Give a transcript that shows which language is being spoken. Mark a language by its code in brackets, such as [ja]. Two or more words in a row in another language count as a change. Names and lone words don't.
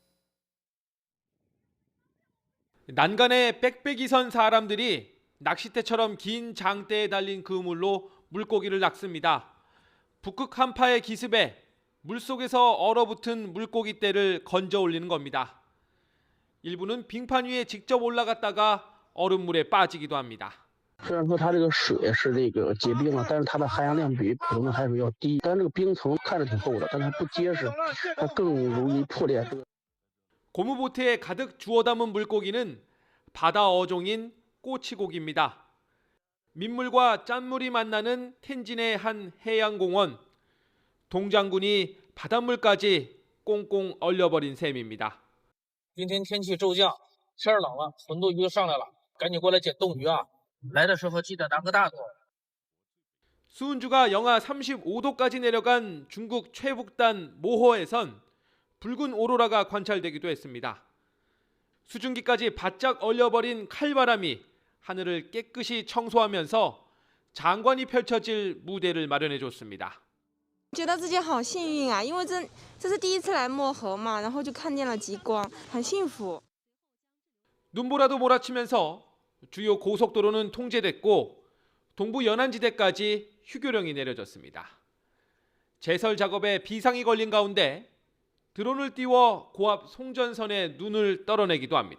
[ko] 난간에 빽빽이 선 사람들이 낚싯대처럼 긴 장대에 달린 그물로 물고기를 낚습니다. 북극 한파의 기습에 물속에서 얼어붙은 물고기 떼를 건져 올리는 겁니다. 일부는 빙판 위에 직접 올라갔다가 얼음물에 빠지기도 합니다. [zh] 虽然说它这个水是这个结冰了，但是它的含氧量比普通的海水要低，但这个冰层看着挺厚的，但它不结实，它更容易破裂。 [ko] 고무보트에 가득 주워 담은 물고기는 바다 어종인 꼬치고기입니다. 민물과 짠물이 만나는 텐진의 한 해양공원. 동장군이 바닷물까지 꽁꽁 얼려버린 셈입니다. [zh] 今天天气骤降，天冷了，浑度鱼就上来了，赶紧过来捡冻鱼啊！来的时候记得拿个大桶。 [ko] 수은주가 영하 35도까지 내려간 중국 최북단 모호에선 붉은 오로라가 관찰되기도 했습니다. 수증기까지 바짝 얼려버린 칼바람이 하늘을 깨끗이 청소하면서 장관이 펼쳐질 무대를 마련해줬습니다. [zh] 觉得自己好幸运啊，因为这是第一次来漠河嘛，然后就看见了极光，很幸福。 [ko] 눈보라도 몰아치면서 주요 고속도로는 통제됐고 동부 연안지대까지 휴교령이 내려졌습니다. 제설 작업에 비상이 걸린 가운데 드론을 띄워 고압 송전선에 눈을 떨어내기도 합니다.